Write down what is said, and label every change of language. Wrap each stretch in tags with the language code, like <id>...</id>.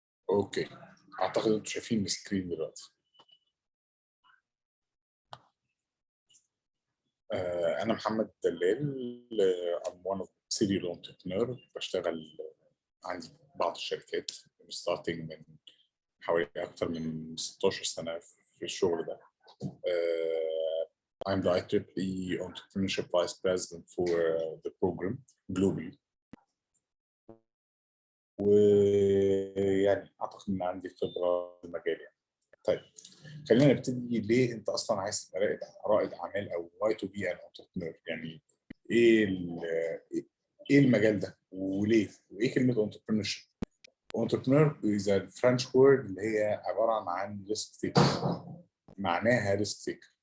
<ar>اوكي، اعتقد انتوا شايفين السكرين دلوقتي. انا محمد دلال،</ar> <en>I'm one of serial entrepreneur.</en> <ar>بشتغل عندي بعض الشركات starting من حوالي اكثر من 16 سنه في الشغل ده.</ar> <en>I'm the IEEE Entrepreneurship Vice President for the program globally.</en> <ar>ويعني اعتقد ان عندي خبره في المجال يعني. طيب خلينا نبتدي. ليه انت اصلا عايز تبقى رائد اعمال، او</ar> <en>why to be an entrepreneur؟</en> <ar>يعني ايه ايه المجال ده وليه؟ وايه كلمه entrepreneurship؟</ar> <en>entrepreneur is a French word</en> <ar>اللي هي عباره عن</ar> <en>risk taker،</en> <ar>معناها risk taker.</ar>